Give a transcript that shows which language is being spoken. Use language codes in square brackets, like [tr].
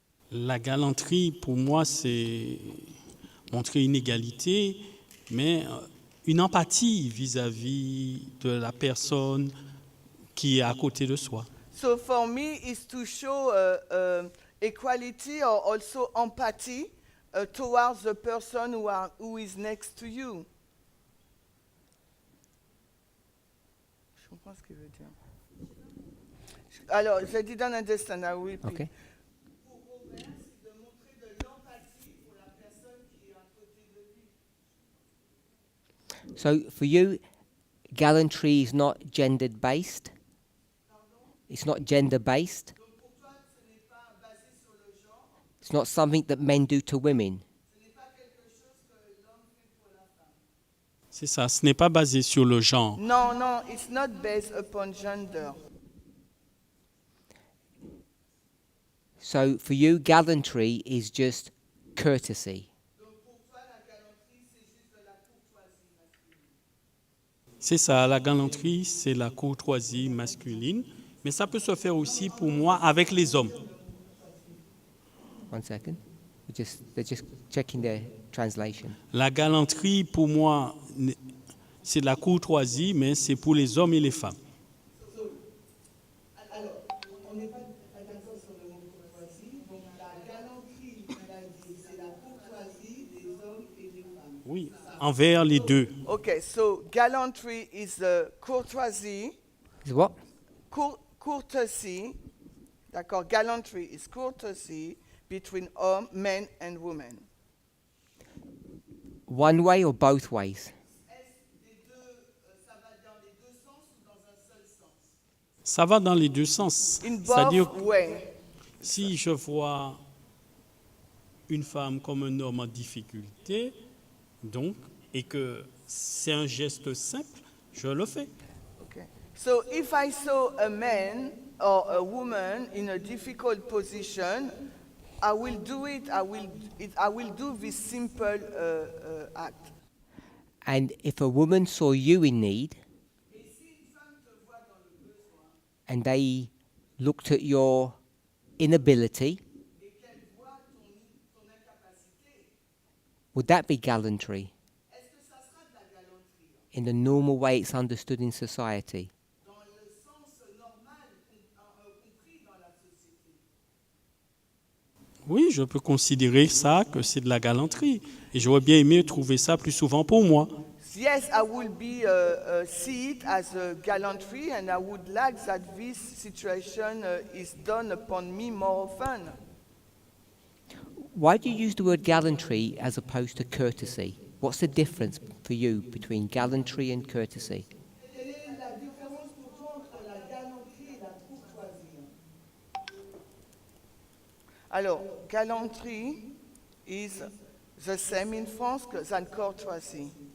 [fr] La galanterie, pour moi, c'est montrer une égalité, mais une empathie vis-à-vis de la personne qui est à côté de soi. [en] So for me, it's to show equality or also empathy towards the person who is next to you. [fr] Je comprends ce qu'il veut dire. Alors, je [en] didn't understand. I will repeat. Okay. So for you, gallantry is not gendered based? It's not gender based? It's not something that men do to women? [fr] C'est ça, ce n'est pas basé sur le genre. Non, non, [en] it's not based upon gender. So for you, gallantry is just courtesy. [fr] C'est ça, la galanterie, c'est la courtoisie masculine, mais ça peut se faire aussi pour moi avec les hommes. [en] One second. They're just checking their translation. [fr] La galanterie, pour moi, c'est de la courtoisie, mais c'est pour les hommes et les femmes. On n'est pas d'accord sur le mot courtoisie, donc la galanterie, c'est la courtoisie des hommes et des femmes. Oui, envers les deux. [en] Okay, so gallantry is courtoisie. Is what? Courtesy, d'accord, gallantry is courtesy between men and women. One way or both ways? [fr] Ça va dans les deux sens. [en] In [fr] C'est-à-dire, [en] both ways. [fr] si je vois une femme comme un homme en difficulté, donc, et que c'est un geste simple, je le fais. [en] Okay. So if I saw a man or a woman in a difficult position, I will do it. I will do this simple act. And if a woman saw you in need, and they looked at your inability, would that be gallantry? In the normal way it's understood in society? [fr] Oui, je peux considérer ça que c'est de la galanterie. Et j'aurais bien aimé trouver ça plus souvent pour moi. [en] Yes, I will see it as a gallantry, and I would like that this situation is done upon me more often. Why do you use the word gallantry as opposed to courtesy? What's the difference for you between gallantry and courtesy? [fr] Quelle est la différence pour toi entre la galanterie et la courtoisie? Alors, [en] galanterie is the same in France than courtesy.